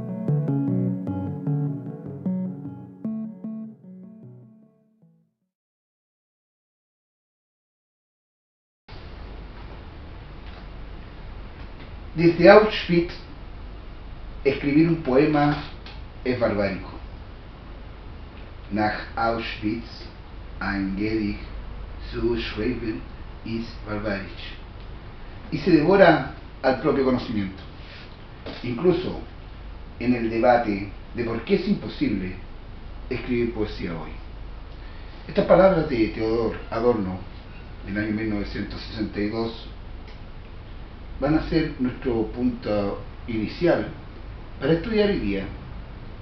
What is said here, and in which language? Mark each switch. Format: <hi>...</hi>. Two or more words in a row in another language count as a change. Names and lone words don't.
<es>Desde Auschwitz, escribir un poema es barbárico.</es> <de>Nach Auschwitz ein Gedicht zu schreiben ist barbarisch.</de> <es>Y se devora al propio conocimiento. Incluso en el debate de por qué es imposible escribir poesía hoy. Estas palabras de Theodor Adorno, del año 1962, van a ser nuestro punto inicial para estudiar hoy día y</es>